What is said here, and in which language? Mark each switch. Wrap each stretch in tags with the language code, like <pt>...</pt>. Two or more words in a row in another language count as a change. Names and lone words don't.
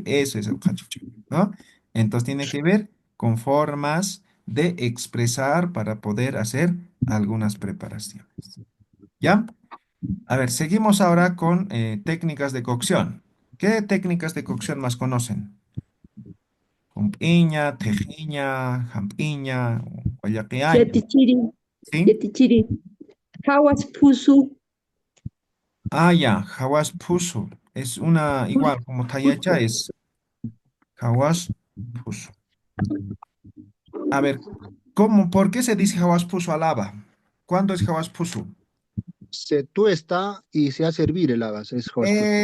<es>Eso es el cachucha, ¿no? Entonces tiene que ver con formas de expresar para poder hacer algunas preparaciones. ¿Ya? A ver, seguimos ahora con técnicas de cocción. ¿Qué técnicas de cocción más conocen?</es> <ay>Humpiña, tejiña, jampiña, guayaquiaña,</ay> <es>Yatichiri, ¿sí? Yatichiri, Hawas Pusu, Ah, ya, Hawas Pusu. Es una, igual, como Tayacha es Hawas Pusu. A ver, ¿cómo, por qué se dice Hawas Pusu al haba? ¿Cuándo es Hawas Pusu? Se tuesta y se hace hervir el habas, es Hospusu.</es>